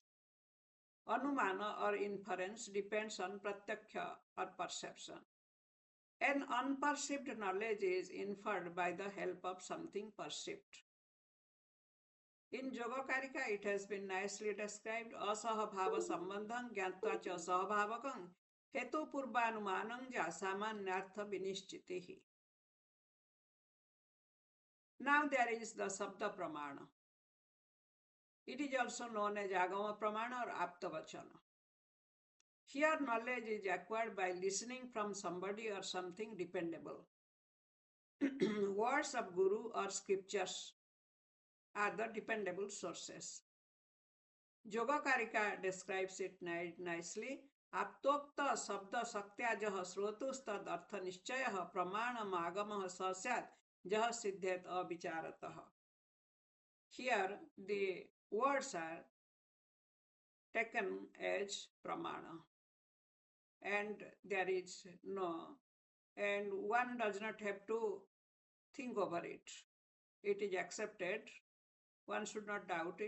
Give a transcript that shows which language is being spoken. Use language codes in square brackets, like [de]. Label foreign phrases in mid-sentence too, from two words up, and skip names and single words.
[en] Anumana or inference depends on pratyaksha or perception. An unperceived knowledge is inferred by the help of something perceived. In Yogacarika, it has been nicely described: [sa] असहभाव सम्बन्धं ज्ञात्वा च सहभावकं हेतु पूर्वानुमानं जसामान्यार्थ विनिश्चितिः. [en] Now there is the [sa] शब्द प्रमाण. [en] It is also known as [sa] आगम प्रमाण [en] or Aptavachana. Here knowledge is acquired by listening from somebody or something dependable. Words of Guru or scriptures are the dependable sources. Yogacarika describes it nicely. [sa] आप्तोक्त शब्द शक्त्यजः श्रोतुस्तद् अर्थ निश्चयः प्रमाणम् आगमः सस्यात् जह सिद्धेत् अविचारतः. [en] Here the words are taken as pramana, and there is and one does not have to think over it. It is accepted. One should not doubt it.